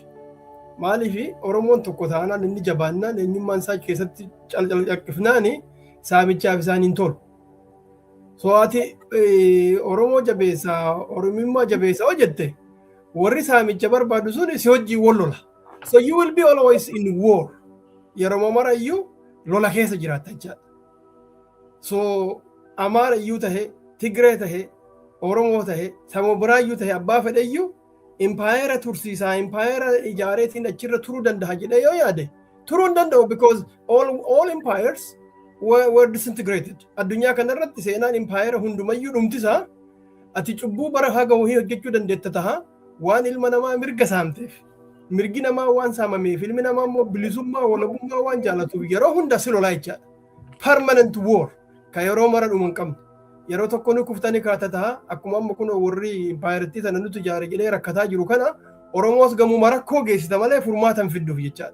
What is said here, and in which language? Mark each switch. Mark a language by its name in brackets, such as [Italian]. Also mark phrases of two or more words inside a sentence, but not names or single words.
[Oromo] Maaliif Oromoon tokko taanaan inni jabaannaan eenyummaan isaa keessatti calqifnaani saamichaaf isaan hin tolu. So ati Oromoo jabeessaa, Oromummaa jabeessaa hojjette warri saamicha barbaadu sun si hojii wal lola. [English] So you will be always in war. [Oromo] Yeroo mara iyyuu lola keessa jiraatta jechaadha. So Amaara iyyuu tahe, Tigree tahe, Oromoo tahe, Saba biraa iyyuu tahe abbaa fedhe iyyuu impaayera tursiisaa, impaayera ijaareetiin achirra turuu danda'a jedhee yoo yaade turuu hin danda'u [English] because all empires were disintegrated. [Oromo] Addunyaa kanarratti seenaan impaayera hundumayyuu dhumtisaa ati cubbuu bara haga wahii hojjechuu dandeetta taha waan ilma namaa mirga saamteef. Mirgi namaa waan saamameef ilmi namaa immoo bilisummaa walabummaa waan jaalatuuf yeroo hunda si lolaa jechaadha. [English] Permanent war [Oromo] ka yeroo mara dhuma hin qabne. Yeroo tokko ni kuftanii kaata taha akkuma amma kun warri impaayerittii sana nuti ijaare jedhee rakkataa jiru kana Oromoos gamuma rakkoo geessita malee furmaata hin fidduuf jechaadha.